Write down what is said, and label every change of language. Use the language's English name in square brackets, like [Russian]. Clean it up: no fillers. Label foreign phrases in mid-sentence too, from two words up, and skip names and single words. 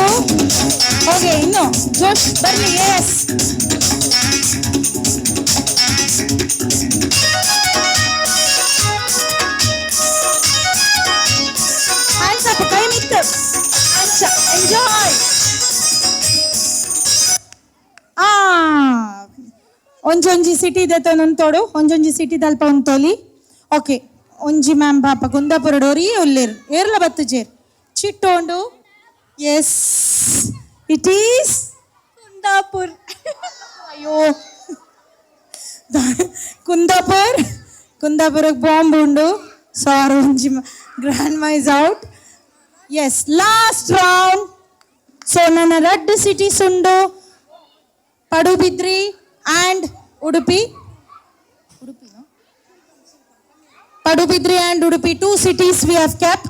[Tulu] Okay, inno Josh barni. [English] Yes, hands up, [Tulu] kai mittu ancha enjoy. ಒಂಜೊಂಜಿ ಸಿಟಿ ದೆತೊಂತೋಡು ಒಂಜೊಂಜಿ ಸಿಟಿ ದಲ್ಪ ಉಂತೋಲಿ. ಓಕೆ, ಒಂಜಿ ಮ್ಯಾಮ್ ಪಾಪ ಕುಂದಾಪುರ ಡೋರಿ ಒಲ್ಲೇರು ಏರ್ಲ ಬತ್ತು ಚೇರ್ ಚಿಟ್ಟೋಂಡು. [English] yes, it is Kundapur. [Tulu] ಅಯ್ಯೋ, ಕುಂದಾಪುರಕ್ಕೆ ಬಾಂಬ್ ಉಂಡು. [English] ಸಾರಿ, ಒಂಜಿ grandma is out. ಎಸ್, last round. [Tulu] ಸೊ ನನ್ನ 2 ಸಿಟೀಸ್ ಉಂಡು, ಪಡುಬಿದ್ರಿ and Udupi. [English] Padubidri and Udupi, 2 cities we have kept.